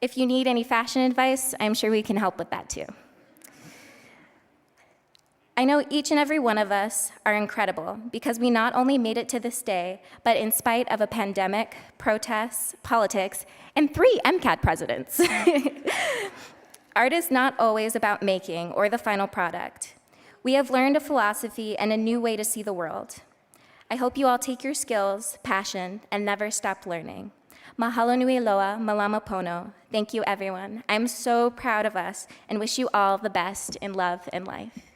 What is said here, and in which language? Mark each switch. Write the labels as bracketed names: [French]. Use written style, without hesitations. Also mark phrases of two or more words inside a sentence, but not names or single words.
[English] If you need any fashion advice, I'm sure we can help with that too. I know each and every one of us are incredible because we not only made it to this day, but in spite of a pandemic, protests, politics, and 3 MCAD presidents. Art is not always about making or the final product. We have learned a philosophy and a new way to see the world. I hope you all take your skills, passion, and never stop learning. [Hawaiian] Mahalo nui loa, malama pono. [English] Thank you, everyone. I'm so proud of us and wish you all the best in love and life.